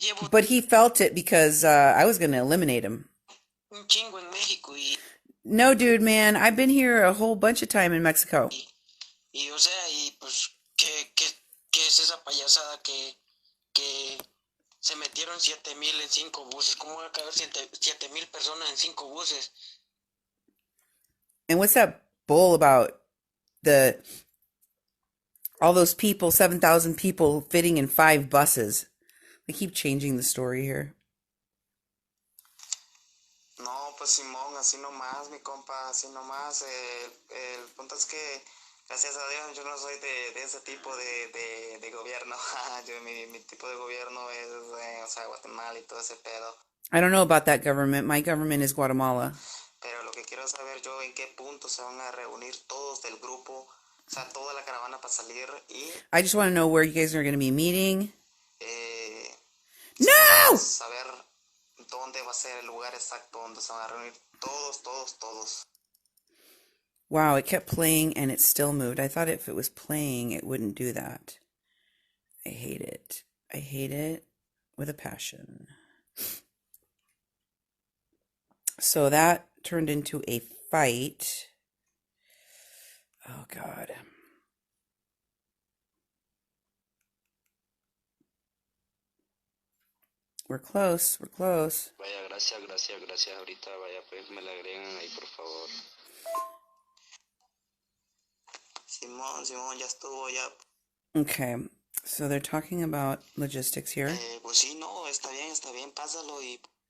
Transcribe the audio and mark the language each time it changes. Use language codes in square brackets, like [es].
[en] But he felt it because I was going to eliminate him. [es] Un chingo en México [en] No, dude, man. I've been here a whole bunch of time in Mexico. [es] y o sea, y pues, ¿qué es esa payasada que se metieron 7,000 en 5 buses? ¿Cómo va a caber 7,000 personas en 5 buses? [en] And what's that bull about all those people, 7,000 people fitting in 5 buses? They keep changing the story here. [es] No, pues Simón, así nomás, mi compa, así nomás. El punto es que, gracias a Dios, yo no soy de ese tipo de gobierno. mi tipo de gobierno es, o sea, Guatemala y todo ese pedo. [en] I don't know about that government. My government is Guatemala. [es] Pero lo que quiero saber yo, en qué punto se van a reunir todos del grupo, o sea, toda la caravana para salir y... [en] I just want to know where you guys are going to be meeting. No! [es] Saber dónde va a ser el lugar exacto donde se van a reunir todos. [en] Wow, it kept playing and it still moved. I thought if it was playing, it wouldn't do that. I hate it. I hate it with a passion. So that turned into a fight. Oh, God. We're close. [es] Vaya, gracias. Ahorita, vaya, pues me la agregan ahí, por favor. Simón, ya estuvo, ya. [en] Okay, so they're talking about logistics here. [es] Pues sí, no, está bien, pásalo y...